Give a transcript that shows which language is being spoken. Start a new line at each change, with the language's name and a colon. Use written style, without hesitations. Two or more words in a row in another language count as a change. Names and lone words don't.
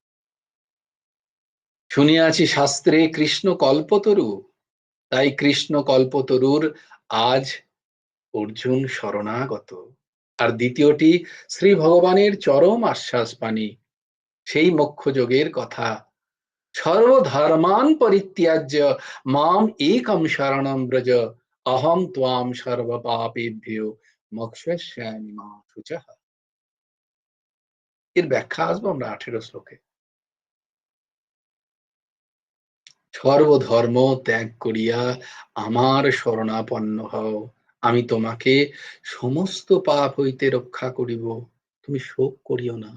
Bangla: শুনিয়াছি শাস্ত্রে কৃষ্ণ কল্পতরু, তাই কৃষ্ণ কল্পতরুর আজ অর্জুন শরণাগত। আর দ্বিতীয়টি শ্রী ভগবানের চরম আশ্বাস বাণী, সেই মোক্ষ যোগের কথা,
Sanskrit: সর্বধর্মান পরিত্যাজ্য মাম একম শরণম ব্রজ, অহম ত্বাম সর্ব পাপেভ্যো মোক্ষয়িষ্যামি মা শুচঃ।
Bangla: এর ব্যাখ্যা আসবো আমরা 18 শ্লোকে। সর্বধর্ম ত্যাগ করিয়া আমার শরণাপন্ন হও, আমি তোমাকে সমস্ত পাপ হইতে রক্ষা করিব, তুমি শোক করিও না।